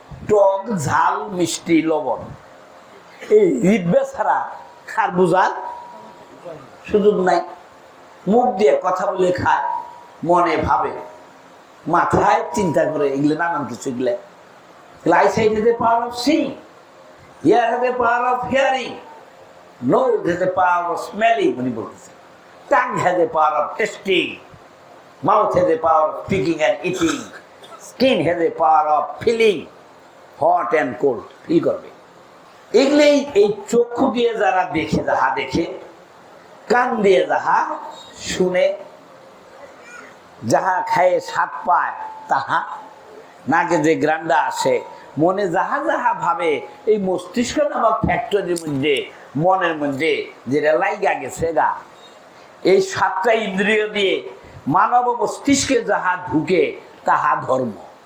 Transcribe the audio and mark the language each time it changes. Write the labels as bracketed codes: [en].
[bn] টক, ঝাল, মিষ্টি, লবণ, এই জিহ্বা ছাড়া আর বোঝার সুযোগ নাই। মুখ দিয়ে কথা বলে খায়, মনে ভাবে, মাথায় চিন্তা করে, এগুলো নানান কিছু। এগুলো [en] eyesight has the power of seeing, ear has the power of hearing, nose has the power of smelling, [bn] উনি বলতেছে, [en] tongue has the power of tasting, mouth has the power of speaking and eating, skin has the power of feeling hot and cold, [bn] feel করবে। এগুলোই এই চক্ষু দিয়ে যারা দেখে, যাহা দেখে, কান দিয়ে যাহা শুনে, যাহা খায় স্বাদ পায় তাহা, নাকে যে গ্রান্ডা আসে, মনে যাহা যাহা ভাবে, এই মস্তিষ্ক নামক ফ্যাক্টরির মধ্যে, মনের মধ্যে যেটা লাইগা গেছে গা, এই সাতটা ইন্দ্রিয় দিয়ে মানব মস্তিষ্কে যাহা ঢুকে তাহা ধর্ম।